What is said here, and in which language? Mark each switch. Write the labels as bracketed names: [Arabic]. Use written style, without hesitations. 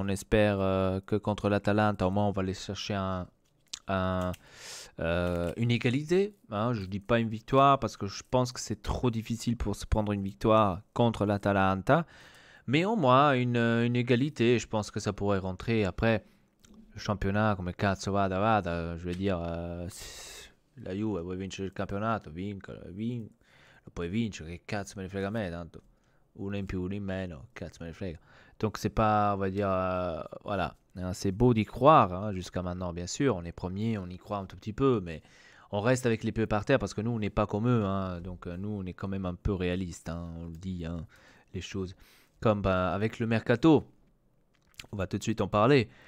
[French] On espère que contre l'Atalanta, au moins on va aller chercher un, une égalité. Hein. Je ne dis pas une victoire parce que je pense que c'est trop difficile pour se prendre une victoire contre l'Atalanta. Mais au moins une égalité, je pense que ça pourrait rentrer. Après, le championnat, [Italian] come cazzo vada, [French] je veux dire, [Italian] la Juve vuoi vincere il campionato, lo puoi vincere, che cazzo me ne frega a me, tanto uno in più, uno in meno, cazzo me ne frega. [French] Donc c'est pas, on va dire, voilà, hein, c'est beau d'y croire, hein, jusqu'à maintenant, bien sûr, on est premier, on y croit un tout petit peu, mais on reste avec les pieds par terre parce que nous, on n'est pas comme eux, hein, donc nous, on est quand même un peu réaliste, hein, on le dit, hein, les choses. Comme avec le mercato, on va tout de suite en parler.